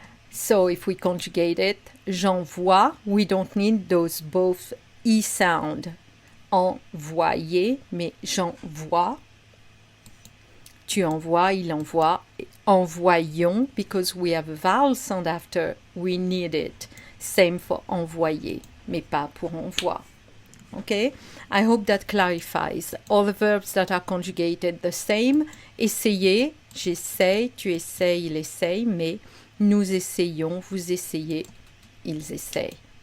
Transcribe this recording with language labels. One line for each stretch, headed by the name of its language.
English: So if we conjugate it, j'envoie, we don't need those both I sound.
French: Envoyer, mais j'envoie. Tu envoies, il envoie.
English: Envoyons, because we have a vowel sound after, we need it. Same for
French: envoyer, mais pas pour envoi.
English: Okay? I hope that clarifies. All the verbs that are conjugated the same.
French: Essayer, j'essaye, tu essayes, il essaye, mais nous essayons, vous essayez, ils essayent.